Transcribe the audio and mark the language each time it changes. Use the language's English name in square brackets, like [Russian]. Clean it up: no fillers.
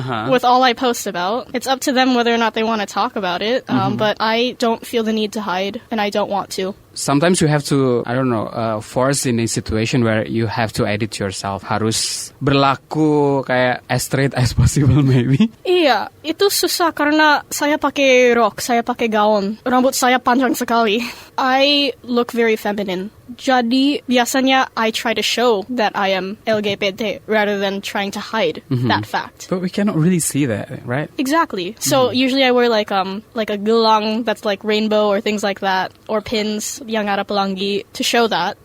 [English] With all I post about. It's up to them whether or not they want to talk about it, but I don't feel the need to hide, and I don't want to. Sometimes you have to, I don't know, force in a situation where you have to edit yourself. [Indonesian] Harus berlaku kayak [English] as straight as possible maybe. [Indonesian] Iya, itu susah karena saya pakai rok, saya pakai gaun. Rambut saya panjang sekali. [English] I look very feminine. [Indonesian] Jadi, biasanya [English] I try to show that I am LGBT rather than trying to hide that fact. But we cannot really see that, right? Exactly. So usually I wear like a gelang that's like rainbow or things like that, or pins [Indonesian] yang ada pelangi [English] to show that.